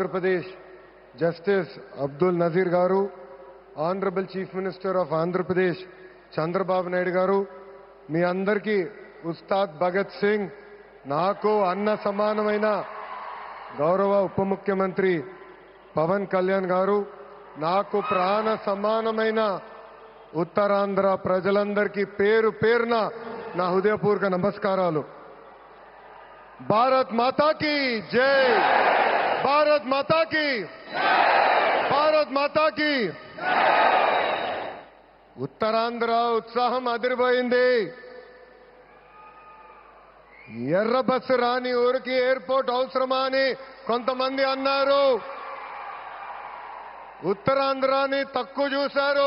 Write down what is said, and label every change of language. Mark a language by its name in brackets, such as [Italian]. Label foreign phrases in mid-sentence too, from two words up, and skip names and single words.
[Telugu] प्रदेश जस्टिस अब्दुल नजीर गारू, [English] Honorable Chief Minister of [Telugu] आंध्र प्रदेश चंद्रबाबु नायडू गारू, మీ అందరికీ ఉస్తాద్ భగత్ సింగ్, నాకు అన్న సమానమైన గౌరవ ఉప ముఖ్యమంత్రి పవన్ కళ్యాణ్ గారు, నాకు ప్రాణ సమానమైన ఉత్తరాంధ్ర ప్రజలందరికీ పేరు పేరున నా హృదయపూర్వక నమస్కారాలు. [Hindi] भारत माता की जय, भारत माता कि भारत माता कि [Telugu] ఉత్తరాంధ్ర ఉత్సాహం అదిరిపోయింది. ఎర్ర బస్సు రాని ఊరికి ఎయిర్పోర్ట్ అవసరమా అని కొంతమంది అన్నారు. ఉత్తరాంధ్రాని తక్కువ చూశారు.